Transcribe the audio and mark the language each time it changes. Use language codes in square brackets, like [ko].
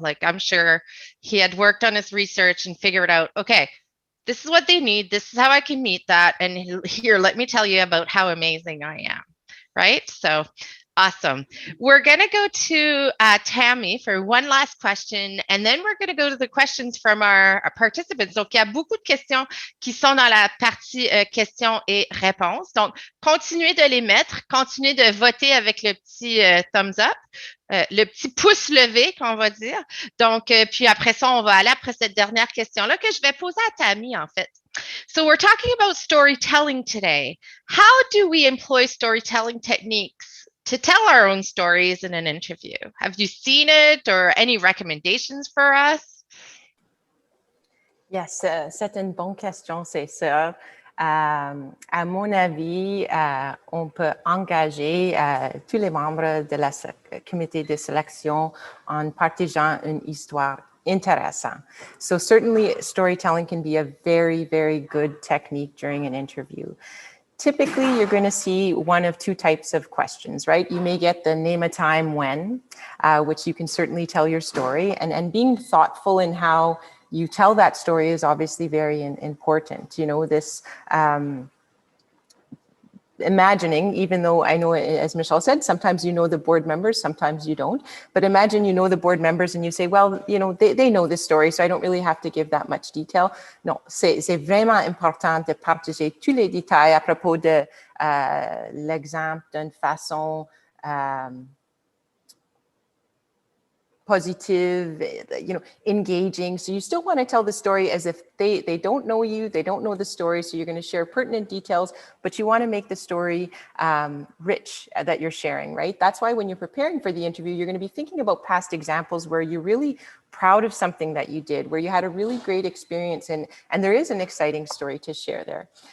[en] Like, I'm sure he had worked on his research and figured out, okay, this is what they need. This is how I can meet that. And here, let me tell you about how amazing I am. right? So awesome. We're going to go to Tammy for one last question, and then we're going to go to the questions from our participants. [fr] Donc, il y a beaucoup de questions qui sont dans la partie questions et réponses. Donc, continuez de les mettre, continuez de voter avec le petit thumbs up. Le petit pouce levé, qu'on va dire. Donc, puis après ça, on va aller après cette dernière question-là que je vais poser à Tammy, en fait. [en] So we're talking about storytelling today. How do we employ storytelling techniques to tell our own stories in an interview? Have you seen it or any recommendations for us? [fr] Yes, c'est une bonne question, c'est ça. À mon avis, on peut engager tous les membres de la comité de sélection en partageant une histoire intéressante. [en] So certainly storytelling can be a very, very good technique during an interview. Typically, you're going to see one of two types of questions, right? You may get the name a time when, which you can certainly tell your story, and being thoughtful in how you tell that story is obviously very important. You know, this imagining, even though I know, as Michelle said, sometimes you know the board members, sometimes you don't. But imagine you know the board members and you say, well, you know, they know this story, so I don't really have to give that much detail. [fr] Non, c'est vraiment important de partager tous les détails à propos de l'exemple d'une façon positive, you know, engaging. [en] So you still want to tell the story as if they don't know you, they don't know the story. So you're going to share pertinent details, but you want to make the story rich that you're sharing, right? That's why when you're preparing for the interview, you're going to be thinking about past examples where you're really proud of something that you did, where you had a really great experience, and there is an exciting story to share there.